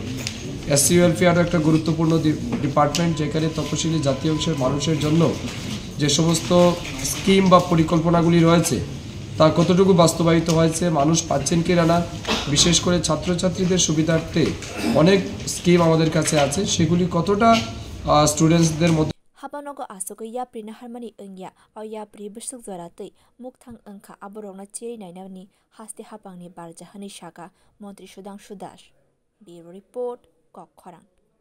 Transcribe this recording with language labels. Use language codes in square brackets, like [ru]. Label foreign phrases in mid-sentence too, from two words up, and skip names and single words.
[bn] এসসি ওয়েলফেয়ারও একটা গুরুত্বপূর্ণ ডিপার্টমেন্ট যেখানে তপশিলি জাতি অংশের মানুষের জন্য যে সমস্ত স্কিম বা পরিকল্পনাগুলি রয়েছে তা কতটুকু বাস্তবায়িত হয়েছে, মানুষ পাচ্ছেন কি না, বিশেষ করে ছাত্রছাত্রীদের সুবিধার্থে অনেক স্কিম আমাদের কাছে আছে সেগুলি কতটা স্টুডেন্টসদের মধ্যে [trp] Hapanogo asoko yapri na harmani engya au yapri besok zoratei mukthang engkha aborokna cherinai ni haste hapangni barjahani shaka Montri Sudangshu Das Bureau Report Kokkhorang